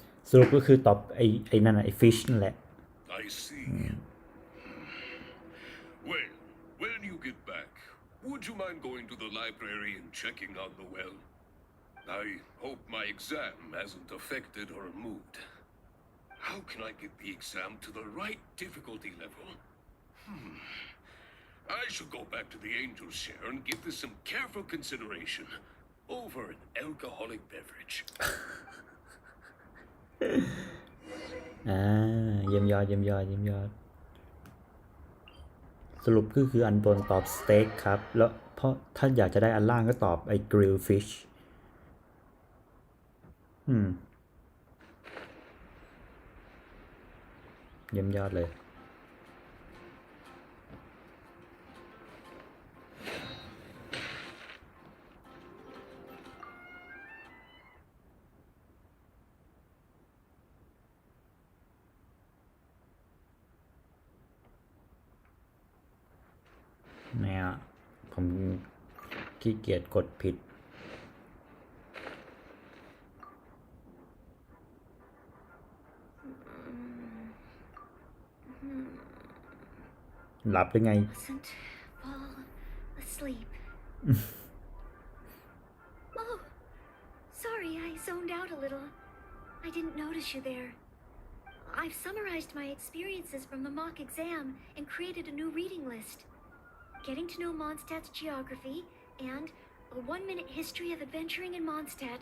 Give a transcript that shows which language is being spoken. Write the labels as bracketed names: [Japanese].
[Thai] สรุปก็คือตอบไอ้นั่นไอ้ fish นั่นแหละ [English] I see. Well, when you get back, would you mind going to the library and checking on Noelle? I hope my exam hasn't affected her mood. How can I get the exam to the right difficulty level? I should go back to the Angel's Share and give this some careful consideration over an alcoholic beverage. [Thai] เยี่ยมยอดสรุปคืออันบนตอบสเต็กครับแล้วเพราะถ้าอยากจะได้อันล่างก็ตอบไอ้ grill fish เยี่ยมยอดเลย เนี่ยผมขี้เกียจกดผิดหลับหรือไง [English] Mustn't fall asleep. Oh, sorry, I zoned out a little. I didn't notice you there. I've summarized my experiences from the mock exam and created a new reading list. Getting to know Mondstadt's geography and a 1-minute history of adventuring in Mondstadt.